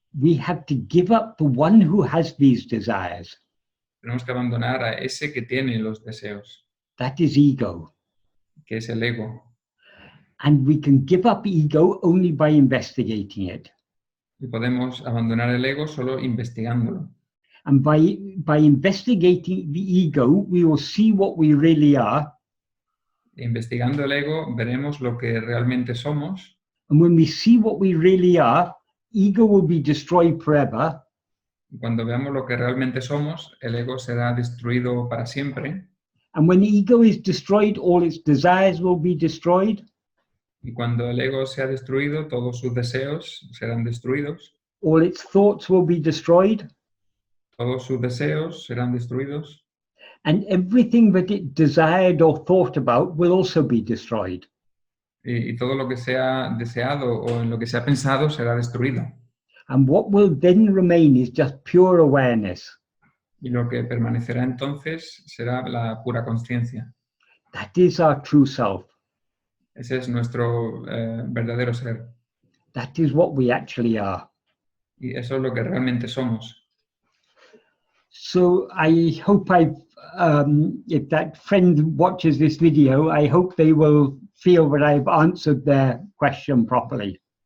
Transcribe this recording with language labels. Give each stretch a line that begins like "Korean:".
English: We have to give up the one who has these desires.
Spanish: Tenemos que abandonar a ese que tiene los deseos.
English: That is ego.
Spanish: Que es el ego.
English: And we can give up ego only by investigating it.
Spanish: Y podemos abandonar el ego solo investigándolo.
English: And by investigating the ego, we will see what we really are.
Spanish: Investigando el ego, veremos lo que realmente somos.
English: And when we see what we really are, ego will be destroyed forever.
Spanish: Y cuando veamos lo que realmente somos, el ego será destruido para siempre.
English: And when the ego is destroyed, all its desires will be destroyed.
Spanish: Y cuando el ego sea destruido, todos sus deseos serán destruidos.
English: All its thoughts will be destroyed.
Spanish: Todos sus deseos serán destruidos.
English: And everything that it desired or thought about will also be destroyed.
Spanish: Y todo lo que sea deseado o en lo que se ha pensado será destruido.
English: And what will then remain is just pure awareness.
Spanish: Y lo que permanecerá entonces será la pura conciencia.
English: That is our true self.
Spanish: Ese es nuestro verdadero ser.
English: That is what we actually are.
Spanish: Y eso es lo que realmente somos.
English: So I hope if that friend watches this video, I hope they will feel that I've answered their question properly.